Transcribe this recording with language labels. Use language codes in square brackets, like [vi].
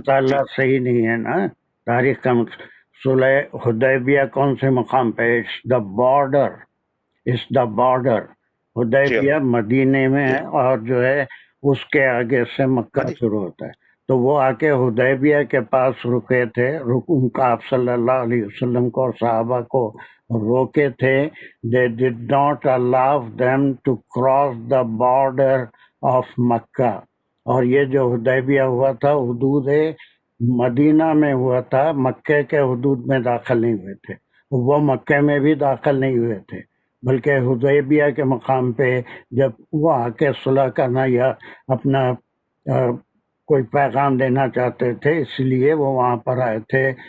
[ur] مطالعہ صحیح نہیں ہے نا. تاریخ کا صلح حدیبیہ کون سے مقام پہ؟ [en] It's the border, it's the border. [ur] جی حدیبیہ مدینے میں جی ہے, اور جو ہے اس کے آگے سے مکہ شروع ہوتا ہے. تو وہ آ کے حدیبیہ کے پاس رکے تھے, ان کا آپ صلی اللہ علیہ وسلم کو اور صحابہ کو روکے تھے. [en] they did not allow them to cross the border of مکہ. [ur] اور یہ جو حدیبیہ ہوا تھا حدود مدینہ میں ہوا تھا, مکہ کے حدود میں داخل نہیں ہوئے تھے. وہ مکہ میں بھی داخل نہیں ہوئے تھے, بلکہ حدیبیہ کے مقام پہ جب وہ آ کے صلح کرنا یا اپنا کوئی پیغام دینا چاہتے تھے, اس لیے وہ وہاں پر آئے تھے.